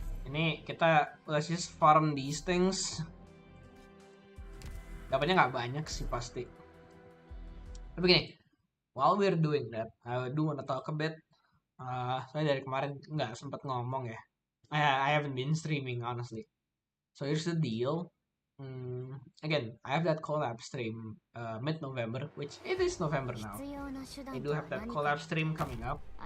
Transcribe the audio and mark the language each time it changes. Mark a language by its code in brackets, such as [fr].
[id] Ini kita [en] let's just farm these things. [id] Dapatnya nggak banyak sih pasti. Tapi gini, [en] while we're doing that, I do wanna talk a bit. [id] Saya dari kemarin nggak sempet ngomong ya. [en] I haven't been streaming honestly. So here's the deal. Again, I have that collab stream mid-November, which it is November now. I do have that collab stream coming up.